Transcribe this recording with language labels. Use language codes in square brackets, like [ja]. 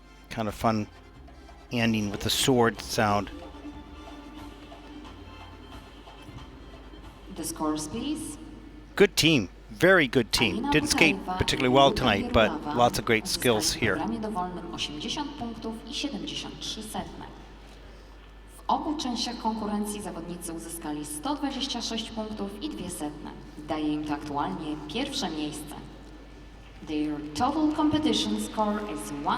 [en] Kind of fun ending with the sword sound. The scores, please. Good team. Very good team. Didn't skate particularly well tonight, but lots of great skills here. [pl] W dowolnym 80 punktów i 73 setne. W obu częściach konkurencji zawodnicy uzyskali 126 punktów i 2 setne. Daje im to aktualnie pierwsze miejsce. [en] Their total competition score is